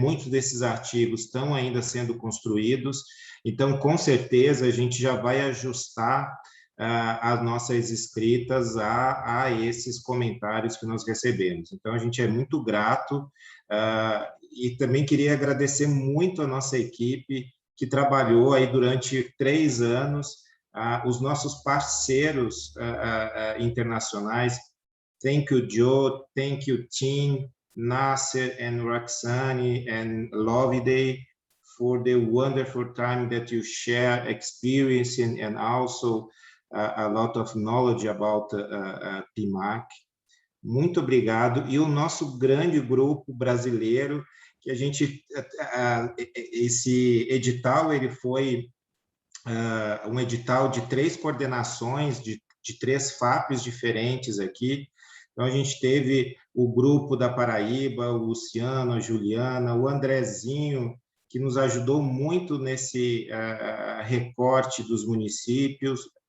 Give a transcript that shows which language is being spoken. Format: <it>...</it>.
<pt>Muitos desses artigos estão ainda sendo construídos, então, com certeza, a gente já vai ajustar as nossas escritas a esses comentários que nós recebemos. Então, a gente é muito grato e também queria agradecer muito a nossa equipe que trabalhou aí durante 3 anos, os nossos parceiros internacionais.</pt> <en>Thank you, Joe. Thank you, Tim, Nasser, and Roxane, and Loviday, for the wonderful time that you share experience and also a lot of knowledge about PMAC.</en> <pt>muito obrigado. E o nosso grande grupo brasileiro, que a gente, esse edital, ele foi um edital de 3 coordenações, de 3 FAPs diferentes aqui. Então, a gente teve o grupo da Paraíba, o Luciano, a Juliana, o Andrezinho, que nos ajudou muito nesse recorte dos municípios.</pt>